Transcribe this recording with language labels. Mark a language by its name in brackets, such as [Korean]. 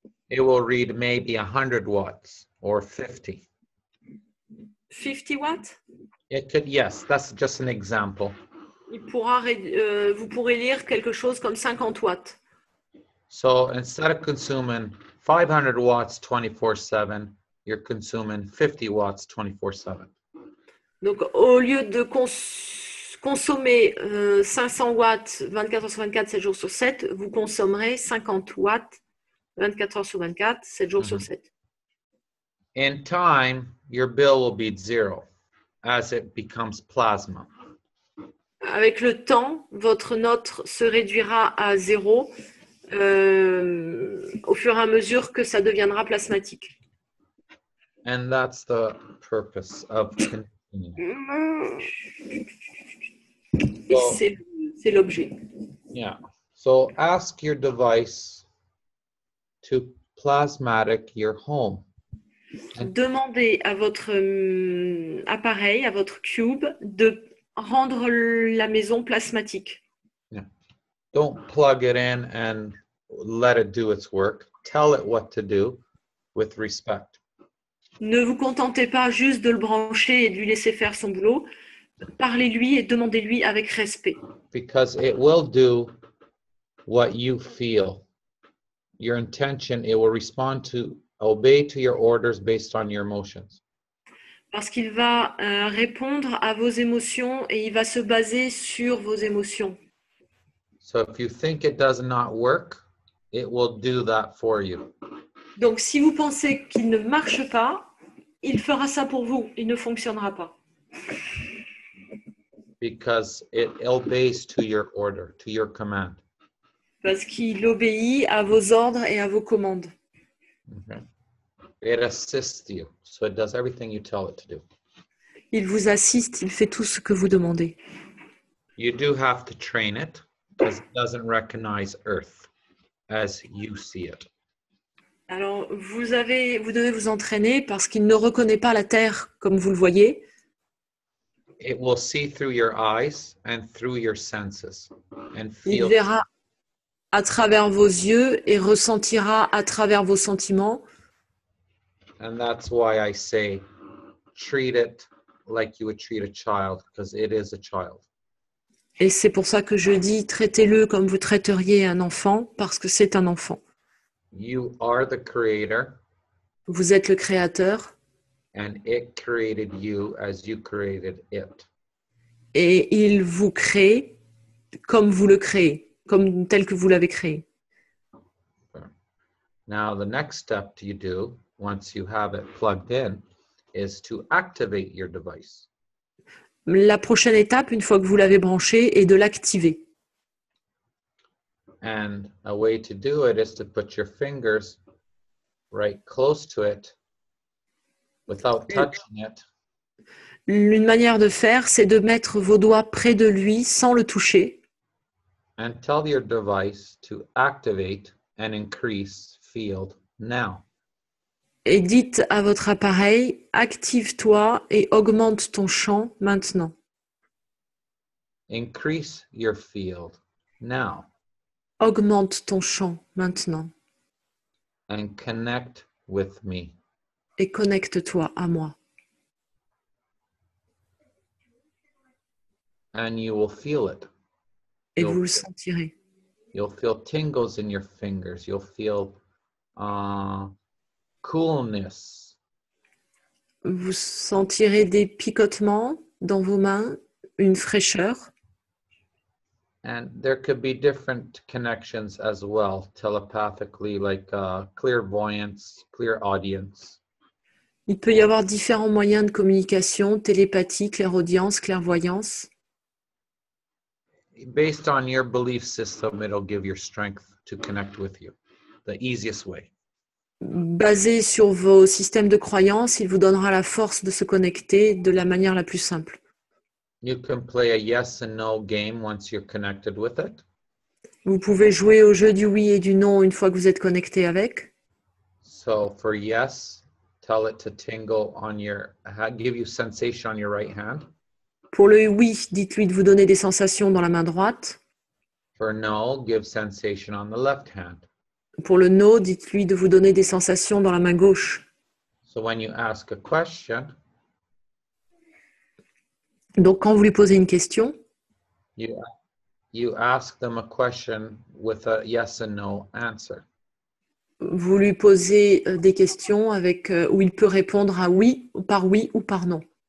[English] It will read maybe 100 watts or 50. 50 watts? It could, yes, that's just an example. [French] Vous pourrez lire quelque chose comme 50 watts. [English] So instead of consuming 500 watts 24/7, you're consuming 50 watts 24/7. [French] Donc, au lieu de consommer 500 watts 24 heures sur 24, 7 jours sur 7, vous consommerez 50 watts 24 heures sur 24, 7 jours sur 7. [English] In time, your bill will be zero as it becomes plasma. [French] Avec le temps, votre note se réduira à 0 au fur et à mesure que ça deviendra plasmatique. [English] And that's the purpose of continuing. [French] Et c'est l'objet. [English] Yeah. So ask your device to plasmatic your home. [French] Demandez à votre appareil, à votre cube, de rendre la maison plasmatique. [English] Yeah. Don't plug it in and let it do its work. Tell it what to do with respect. [French] Ne vous contentez pas juste de le brancher et de lui laisser faire son boulot. Parlez-lui et demandez-lui avec respect. [English] Because it will do what you feel. Your intention, it will respond to, obey to your orders based on your emotions. [French] Parce qu'il va répondre à vos émotions et il va se baser sur vos émotions. [English] So if you think it does not work, it will do that for you. [French] Donc, si vous pensez qu'il ne marche pas, il fera ça pour vous. Il ne fonctionnera pas. [English] Because it obeys to your order, to your command. [French] Parce qu'il obéit à vos ordres et à vos commandes. [English] Okay. It assists you, so it does everything you tell it to do. [French] Il vous assiste, il fait tout ce que vous demandez. [English] You do have to train it because it doesn't recognize Earth as you see it. [French] Alors, vous devez vous entraîner parce qu'il ne reconnaît pas la Terre comme vous le voyez. [English] It will see through your eyes and through your senses and [French] Il [English] feel. [French] verra à travers vos yeux et ressentira à travers vos sentiments. [English] And that's why I say treat it like you would treat a child, because it is a child. [French] Et c'est pour ça que je dis traitez-le comme vous traiteriez un enfant, parce que c'est un enfant. [English] You are the creator, [French] Vous êtes le créateur [English] and it created you as you created it. [French] et il vous crée comme vous le créez, comme tel que vous l'avez créé. [English] Now, the next step you do, once you have it plugged in, is to activate your device. [French] La prochaine étape, une fois que vous l'avez branché, est de l'activer. [English] And a way to do it is to put your fingers right close to it without touching it. [French] Une manière de faire, c'est de mettre vos doigts près de lui sans le toucher. [English] And tell your device to activate and increase field now. [French] Et dites à votre appareil, active-toi et augmente ton champ maintenant. [English] Increase your field now. [French] Augmente ton champ maintenant. [English] And connect with me. [French] Et connecte-toi à moi. [English] And you will feel it. [French] Et vous le sentirez. [English] You'll feel tingles in your fingers. You'll feel coolness. [French] Vous sentirez des picotements dans vos mains, une fraîcheur. [English] And there could be different connections as well, telepathically, like clairvoyance, clairaudience. [French] Il peut y avoir différents moyens de communication, télépathie, clairaudience, clairvoyance. [English] Based on your belief system, it'll give your strength to connect with you, the easiest way. [French] Basé sur vos systèmes de croyances, il vous donnera la force de se connecter de la manière la plus simple. [English] You can play a yes and no game once you're connected with it. [French] Vous pouvez jouer au jeu du oui et du non une fois que vous êtes connecté avec. [English] So for yes, tell it to tingle on your, give you sensation on your right hand. [French] Pour le oui, dites-lui de vous donner des sensations dans la main droite. [English] For no, give sensation on the left hand. [French] Pour le no, dites-lui de vous donner des sensations dans la main gauche. [English] So when you ask a question, [French] Donc, quand vous lui posez une question, [English] you ask them a question with a yes and no answer. [French] vous lui posez des questions avec, où il peut répondre à oui ou par non.